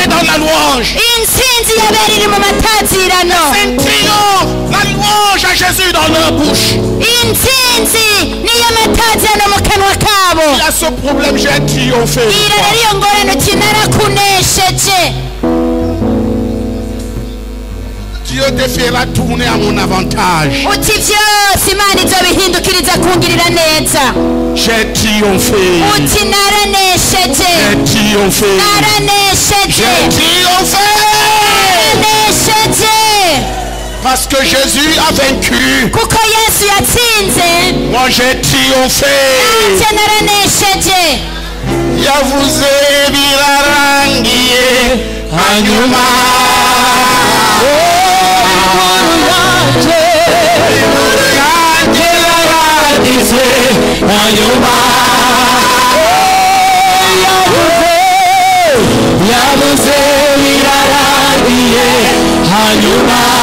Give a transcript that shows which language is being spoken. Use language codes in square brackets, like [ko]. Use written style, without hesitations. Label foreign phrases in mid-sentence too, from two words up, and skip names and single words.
[fr] La louange à Jésus dans dans leur bouche. [rn] intsinzi niyo matazano mu kanwa kabo. [fr] Il y a ce problème, j'ai triomphé. [rn] Irariyo ngorane uti narakunesheje. [fr] Dieu te fera tourner à mon avantage. [rn] Uti vyose Imana izobihindukiriza kungirira neza. [fr] J'ai triomphé. [rn] Uti naranesheje. [fr] J'ai triomphé. [rn] Naranesheje. [fr] J'ai triomphé. [rn] Naranesheje. [fr] Parce que Jésus a vaincu. [rn] Kuko Yesu yatsinze. [fr] Moi j'ai triomphé. [rn] Nanje naranesheje. Yavuze birarangiye hanyuma yavuze birarangiye hanyuma